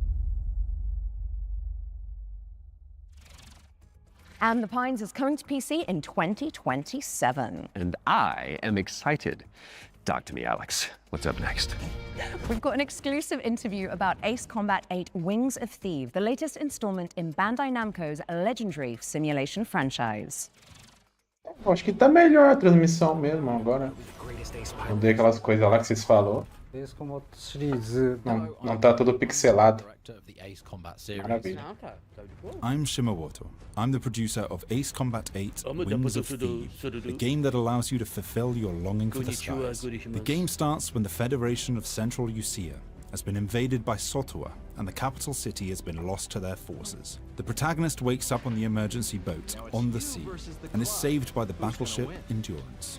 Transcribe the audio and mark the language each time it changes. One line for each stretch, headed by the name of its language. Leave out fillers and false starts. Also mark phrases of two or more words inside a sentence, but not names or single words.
English: And The Pines is coming to PC in 2027. And I am excited. Talk to me, Alex. What's up next? We've got an exclusive interview about Ace Combat 8 Wings of Thieves, the latest installment in Bandai Namco's legendary simulation franchise.
Portuguese: Eu acho que tá melhor a transmissão mesmo agora. Mudei aquelas coisas lá que vocês falou.
Japanese: エースコンバットシリーズ Não tá tudo pixelado.
English: Director of the Ace Combat series.
Portuguese: Maravilha. Não, tá de boa.
English: I'm Shimawato. I'm the producer of Ace Combat 8 Oh, Wings of Sudo, Thieves, Sudo. a game that allows you to fulfill your longing for the Konnichiwa, skies. The gourishimasu. game starts when the Federation of Central Usia has been invaded by Sotowa, and the capital city has been lost to their forces. The protagonist wakes up on the emergency boat on the sea and is saved by the battleship Endurance.